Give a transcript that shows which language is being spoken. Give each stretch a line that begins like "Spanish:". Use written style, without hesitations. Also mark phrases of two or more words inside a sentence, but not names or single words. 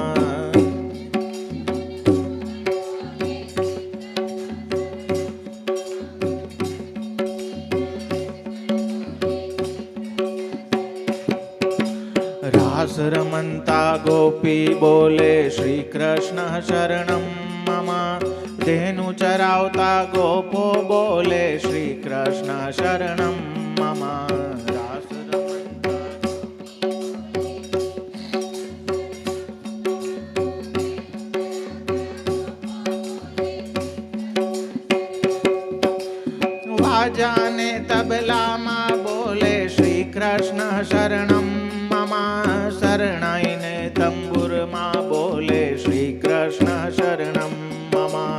Gujarati: રાસ રમંતા ગોપી બોલે
Sanskrit: श्रीकृष्ण शरणं मम
Gujarati: ધેનુ ચરાવતા ગોપો બોલે
Sanskrit: श्रीकृष्ण शरणं मम।
Gujarati: રાસ વાજાને તબલા માં બોલે
Sanskrit: श्रीकृष्ण शरणं मम
Gujarati: શરણાઈને તંબુર માં બોલે
Sanskrit: श्रीकृष्ण शरणं मम।